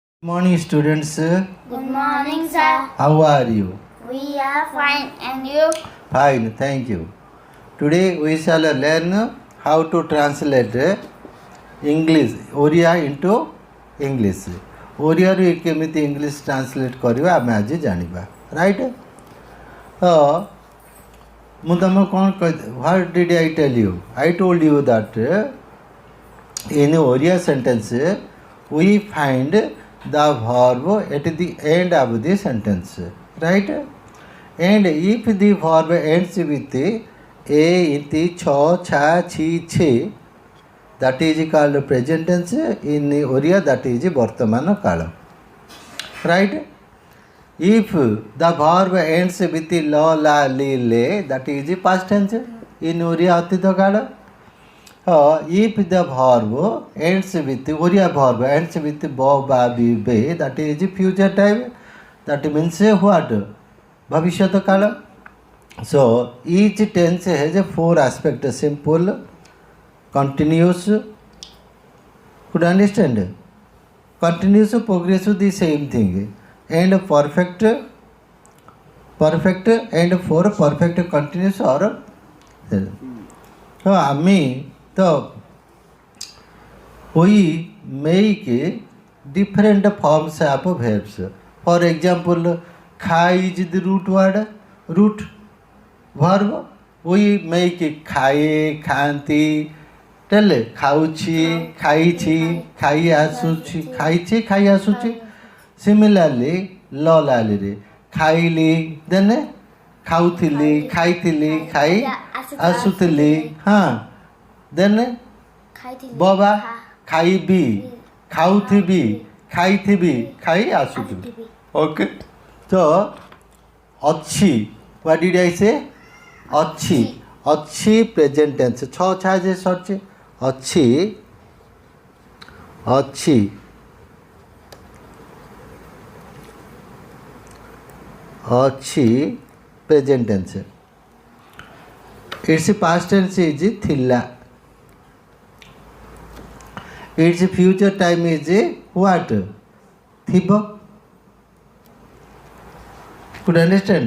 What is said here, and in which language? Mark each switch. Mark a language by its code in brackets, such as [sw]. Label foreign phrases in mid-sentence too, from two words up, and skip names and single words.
[en] Morning, students. Good morning, sir. How are you? We are fine, and you? Fine, thank you. Today we shall learn how to translate English, Oriya into English. [or] ଓଡ଼ିଆରୁ କେମିତି [en] English translate [or] କରିବା ଆମେ ଆଜି ଜାଣିବା ରାଇଟ୍। ତ ମୁଁ ତୁମକୁ କ'ଣ କହିଲି, [en] What did I tell you? I told you that in Oriya sentence we find the verb at the end of the sentence, right? And if the verb ends with a, iti, cho, cha, chi, che, that is called present tense. In Oriya that is [or] ବର୍ତ୍ତମାନ କାଳ, [en] right? If the verb ends with lo, la, li, le, that is past tense. In Oriya [or] ଅତୀତ କାଳ. [en] If the verb ends with Oriya verb ends with bo, ba, bi, be, that is future time. That means what? [or] ଭବିଷ୍ୟତ କାଳ. [en] So each tense has a four aspects: simple, continuous. Could understand? Continuous, progressive, the same thing, and perfect and for perfect continuous or so so we make different forms of verbs. For example, kha is the root verb. We make [or] ଖାଏ, ଖାନ୍ତି, ଟେଲ୍ ଖାଉଛି, ଖାଇଛି, ଖାଇ ଆସୁଛି, ଖାଇଛି, ଖାଇ ଆସୁଛି. Similarly, ଲୋଲାଲିରେ ଖାଇଲି, then ଖାଉଥିଲି, ଖାଇଥିଲି, ଖାଇ ଆସୁଥିଲି, ଦେନ୍ ବବା ଖାଇବି, ଖାଉଥିବି, ଖାଇଥିବି, ଖାଇ ଆସୁଥିବି। ଓକେ, ତ ଅଛି, [en] What did I say? [or] ଅଛି, ଅଛି [en] present tense, [or] ଛଅ ଛା ଯେ ସରିଛି, ଅଛି, ଅଛି, ଅଛି [en] present tense. Its past tense is thilla. Its future time is what? Thiba. Could understand?